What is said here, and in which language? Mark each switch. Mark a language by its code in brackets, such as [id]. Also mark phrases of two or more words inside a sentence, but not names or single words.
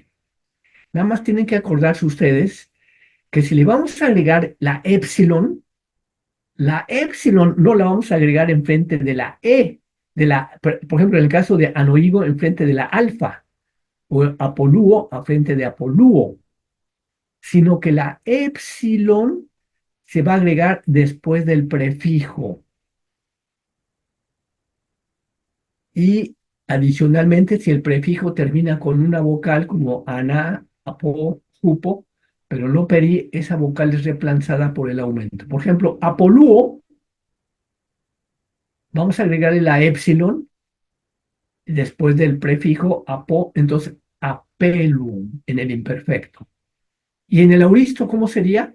[es] Nada más tienen que acordarse ustedes que si le vamos a agregar la épsilon no la vamos a agregar enfrente de la E, por ejemplo, en el caso de anoigo, enfrente de la alfa, o apolúo, frente de apolúo, sino que la épsilon se va a agregar después del prefijo. Y adicionalmente, si el prefijo termina con una vocal como ana, apo, jupo, pero no peri, esa vocal es reemplazada por el aumento. Por ejemplo, apolúo, vamos a agregarle la épsilon después del prefijo apo, entonces apelum en el imperfecto. Y en el auristo, ¿cómo sería?